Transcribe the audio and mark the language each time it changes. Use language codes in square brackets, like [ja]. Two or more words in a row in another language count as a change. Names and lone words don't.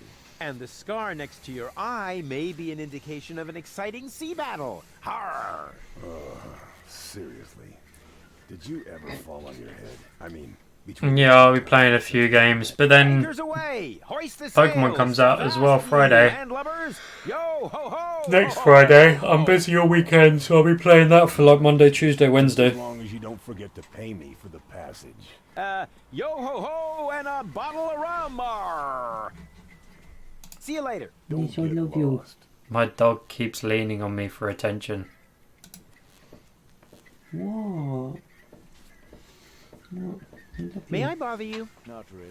[en] And the scar next to your eye may be an indication of an exciting sea battle. Har! Seriously. Did you ever fall on your head? I mean, between... Yeah, I'll be playing a few games, but then Anchors away! Hoist the Pokemon sails! comes out as well Fast, Friday. landlubbers! Yo ho ho! Next ho, ho, Friday. ho, ho. I'm busy all weekend, so I'll be playing that for like Monday, Tuesday, Wednesday. As long as you don't forget to pay me for the passage. Yo ho ho and a bottle of rum! Arr. See you later. Don't get lost. My dog keeps leaning on me for attention. What? May I bother you? Not really.